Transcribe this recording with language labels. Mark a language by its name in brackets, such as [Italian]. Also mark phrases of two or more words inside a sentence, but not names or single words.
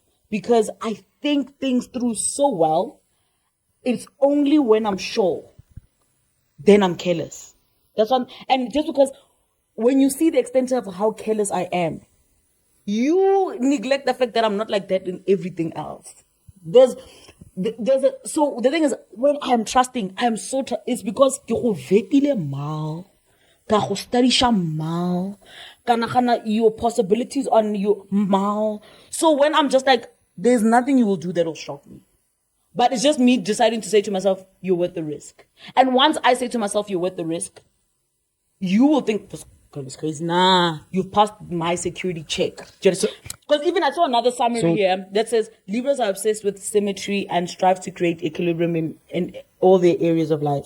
[English] Because I think things through so well, it's only when I'm sure, then I'm careless. That's one. And just because when you see the extent of how careless I am, you neglect the fact that I'm not like that in everything else. So the thing is, when I am trusting, I am so it's because [Tswana] ke go vetile mal, ka go studisha mal, ka nagana [English] your possibilities on your mal. So when I'm just like, there's nothing you will do that will shock me. But it's just me deciding to say to myself, you're worth the risk. And once I say to myself, you're worth the risk, you will think, this girl is crazy. Nah, you've passed my security check. Because even I saw another summary here that says, Libras are obsessed with symmetry and strive to create equilibrium in all their areas of life.